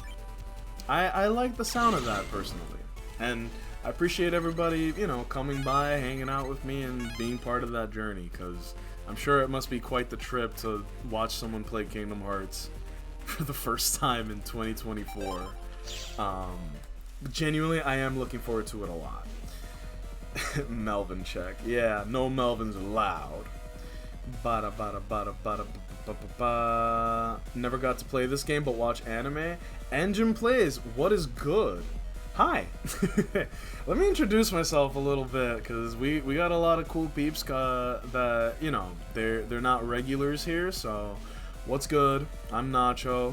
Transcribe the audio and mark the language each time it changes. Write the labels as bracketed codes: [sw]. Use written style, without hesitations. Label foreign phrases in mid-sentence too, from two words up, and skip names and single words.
[en] I like the sound of that personally. And I appreciate everybody, you know, coming by, hanging out with me, and being part of that journey, because I'm sure it must be quite the trip to watch someone play Kingdom Hearts for the first time in 2024. Genuinely, I am looking forward to it a lot. Melvin check. Yeah, no Melvins allowed. Bada bada bada bada ba ba ba. Never got to play this game, but watch anime. Engine plays. What is good? Hi. Let me introduce myself a little bit, because we got a lot of cool peeps that, you know, they're not regulars here, so what's good? I'm Nacho.